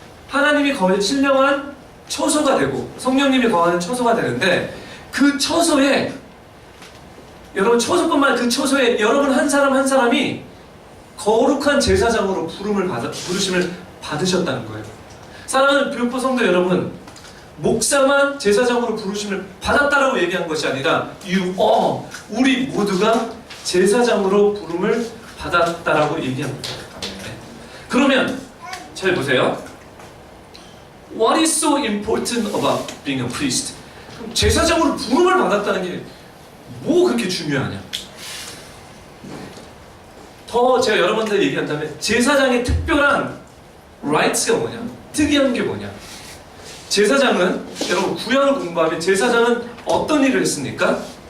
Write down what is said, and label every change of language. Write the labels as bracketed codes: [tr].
[ko] 하나님이 신령한 처소가 되고 성령님이 거하는 처소가 되는데, 그 처소에, 여러분 처소뿐만 아니라 그 처소에 여러분 한 사람 한 사람이 거룩한 제사장으로 부르심을 받으셨다는 거예요. 사랑하는 교포 성도 여러분, 목사만 제사장으로 부르심을 받았다라고 얘기한 것이 아니라 우리 모두가 제사장으로 부름을 받았다라고 얘기합니다. 그러면 잘 보세요. [en] What is so important about being a priest? [ko] 그럼 제사장으로 부름을 받았다는 게 뭐 그렇게 중요하냐? 더 제가 여러분들 얘기한다면 제사장의 특별한 rights가 뭐냐? 특이한 게 뭐냐? 제사장은, 여러분 구약을 공부하면 제사장은 어떤 일을 했습니까?